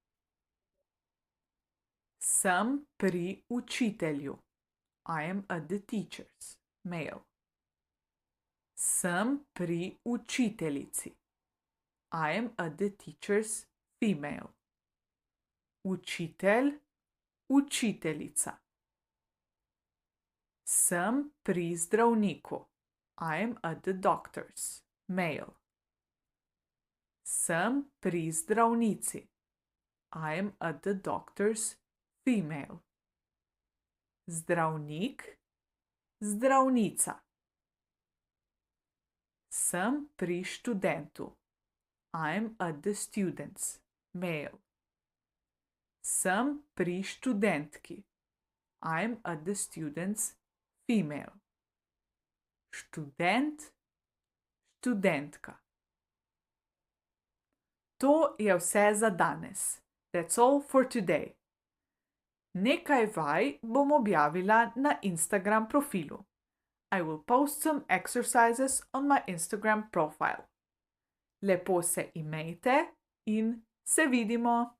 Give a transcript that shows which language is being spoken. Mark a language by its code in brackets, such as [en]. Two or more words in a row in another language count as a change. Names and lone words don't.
[sl] Sem pri učitelju. [en] I am at the teacher's, male. [sl] Sem pri učiteljici. [en] I am at the teacher's, female. [sl] Učitelj, učiteljica. Sem pri zdravniku. [en] I am at the doctor's, male. [sl] Sem pri zdravnici. [en] I am at the doctor's, female. [sl] Zdravnik, zdravnica. Sem pri študentu. [en] I'm at the student's, male. [sl] Sem pri študentki. [en] I'm at the student's, female. [sl] Študent, študentka. To je vse za danes. [en] That's all for today. [sl] Nekaj vaj bom objavila na Instagram profilu. [en] I will post some exercises on my Instagram profile. [sl] Lepo se imejte in se vidimo!